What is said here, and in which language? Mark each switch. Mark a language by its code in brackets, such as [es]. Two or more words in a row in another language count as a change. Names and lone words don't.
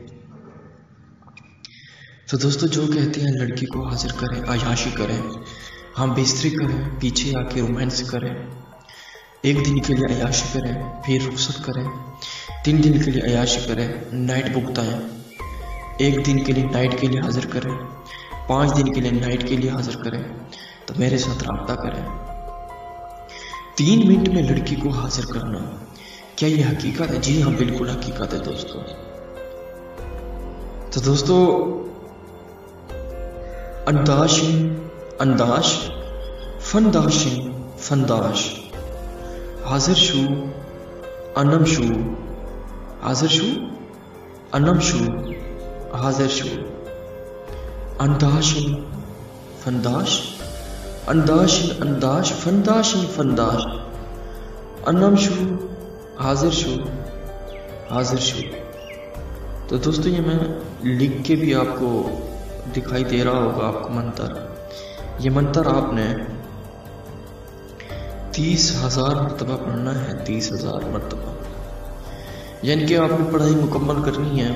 [ur] تو دوستو، جو کہتے ہیں لڑکی کو حاضر کریں، عیاشی کریں، ہم بستری کریں، پیچھے آ کے رومانس کریں، 1 دن کے لیے عیاشی کریں، پھر رخصت کریں، 3 دن کے لیے عیاشی کریں، نائٹ بکتائیں، 1 دن کے لیے نائٹ کے لیے حاضر کریں، 5 دن کے لیے نائٹ کے لیے حاضر کریں، تو میرے ساتھ رابطہ کریں۔ 3 منٹ میں لڑکی کو حاضر کرنا، کیا یہ حقیقت ہے؟ جی ہاں، بالکل حقیقت ہے دوستو۔ تو دوستو، انداش فنداش حاضر شو انم شو حاضر شو انم شو حاضر شو انداشن فنداش انداش فنداشن فنداش انم شو حاضر شو حاضر شو۔ تو دوستو، یہ میں لکھ کے بھی آپ کو دکھائی دے رہا ہوگا آپ کو منتر۔ یہ منتر آپ نے 30,000 مرتبہ پڑھنا ہے، 30,000 مرتبہ، یعنی کہ آپ نے پڑھائی مکمل کرنی ہے۔